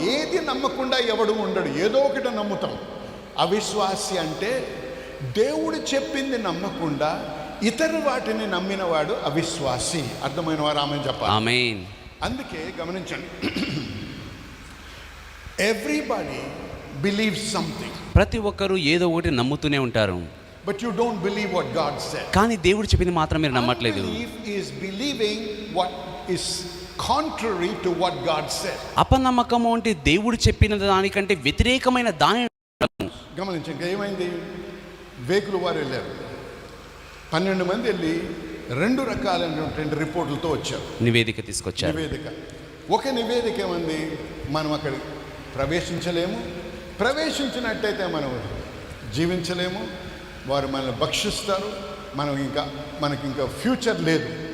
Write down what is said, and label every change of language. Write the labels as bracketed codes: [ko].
[te] ఏది నమ్మకుండా ఎవడు ఉండడు, ఏదో ఒకటి నమ్ముతాం. అవిశ్వాసి అంటే దేవుడు చెప్పింది నమ్మకుండా ఇతర వాటిని నమ్మినవాడు అవిశ్వాసి. అర్థమైన వారు ఆమెన్ చెప్పాలి. ఆమేన్. అందుకే గమనించండి, [en] everybody believes something, [te] ప్రతి ఒక్కరూ ఏదో ఒకటి నమ్ముతూనే ఉంటారు, [en] But you don't believe what God said. [te] కానీ దేవుడు చెప్పింది మాత్రం మీరు నమ్మట్లేదు. [en] Unbelief is believing what is contrary to what God said. [te] అపనమ్మకము అంటే దేవుడు చెప్పిన దానికంటే వ్యతిరేకమైన దాని. గమనించండి, ఏమైంది? వేకులు వారు వెళ్ళారు. 12 మంది వెళ్ళి 2 రకాలైనటువంటి రిపోర్టులతో వచ్చారు. నివేదిక తీసుకొచ్చారు. నివేదిక, ఒక నివేదిక ఏమంది, మనం అక్కడ ప్రవేశించలేము, ప్రవేశించినట్టయితే మనం జీవించలేము, వారు మనల్ని భక్షిస్తారు, మనకి ఇంకా ఫ్యూచర్ లేదు,